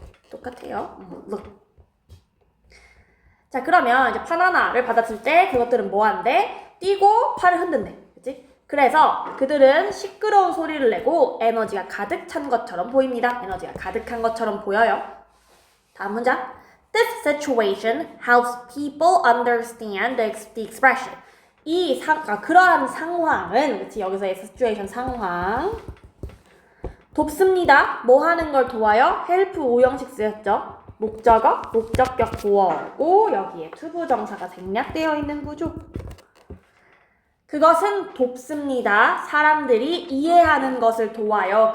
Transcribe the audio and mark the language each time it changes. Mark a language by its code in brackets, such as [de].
[ko] 똑같아요. look. 자, 그러면 이제 바나나를 받았을 때 그것들은 뭐 한대? 뛰고 팔을 흔든대. 그치? 그래서 그들은 시끄러운 소리를 내고 에너지가 가득 찬 것처럼 보입니다. 에너지가 가득한 것처럼 보여요. 다음 문장. [en] This situation helps people understand the expression. [ko] 그러한 상황은, 그치? 여기서의 situation 상황. 돕습니다. 뭐 하는 걸 도와요? help 5형식 쓰였죠? 목적어, 목적격 보어고 여기에 투부정사가 생략되어 있는 구조. 그것은 돕습니다. 사람들이 이해하는 것을 도와요.